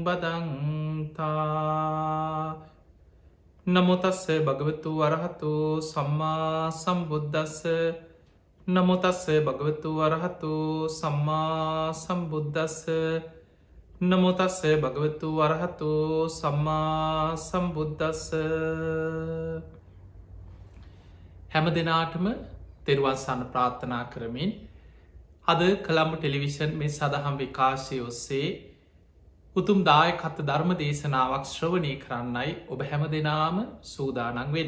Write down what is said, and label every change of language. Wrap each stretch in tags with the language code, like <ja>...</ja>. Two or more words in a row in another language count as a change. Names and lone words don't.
<pi>බදන්තා නමෝතස්ස භගවතු වරහතු සම්මා සම්බුද්දස්ස නමෝතස්ස භගවතු වරහතු සම්මා සම්බුද්දස්ස නමෝතස්ස භගවතු වරහතු සම්මා සම්බුද්දස්ස</pi> <si>හැම දෙනාටම තෙරුවන් සරණ ප්‍රාර්ථනා කරමින් අද කළම්බ ටෙලිවිෂන් මේ සදහම් විකාශය ඔස්සේ උතුම් දායකත්ව ධර්ම දේශනාවක් ශ්‍රවණය කරන්නයි ඔබ හැම දෙනාම සූදානන් වෙන්.</si>